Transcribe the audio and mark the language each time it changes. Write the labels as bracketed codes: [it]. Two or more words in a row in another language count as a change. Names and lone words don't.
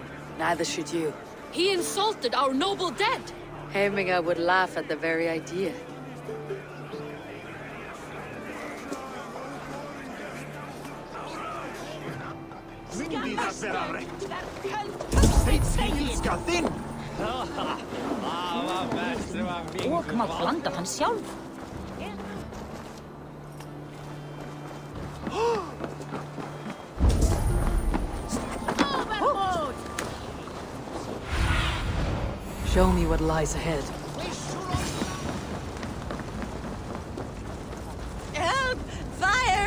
[en] Neither should you. He insulted our noble dead! Hemminger would laugh at the very idea. [is] blanda hann sjálf. [en] Show me what lies ahead. Help! Fire!